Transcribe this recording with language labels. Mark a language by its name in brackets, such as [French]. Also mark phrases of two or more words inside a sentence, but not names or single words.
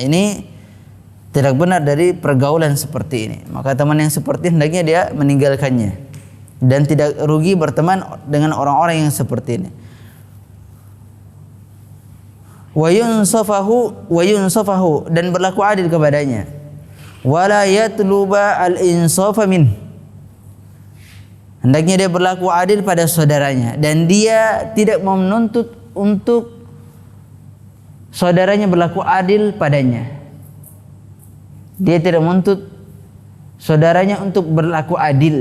[Indonesian] Ini tidak benar dari pergaulan seperti ini. Maka teman yang seperti hendaknya dia meninggalkannya dan tidak rugi berteman dengan orang-orang yang seperti ini. [Arabic] ويُنصفه, [Indonesian] dan berlaku adil kepadanya. [Arabic] ولا يطلب الإنصاف من, [Indonesian] hendaknya dia berlaku adil pada saudaranya dan dia tidak mau menuntut untuk saudaranya berlaku adil padanya. Dia tidak menuntut saudaranya untuk berlaku adil.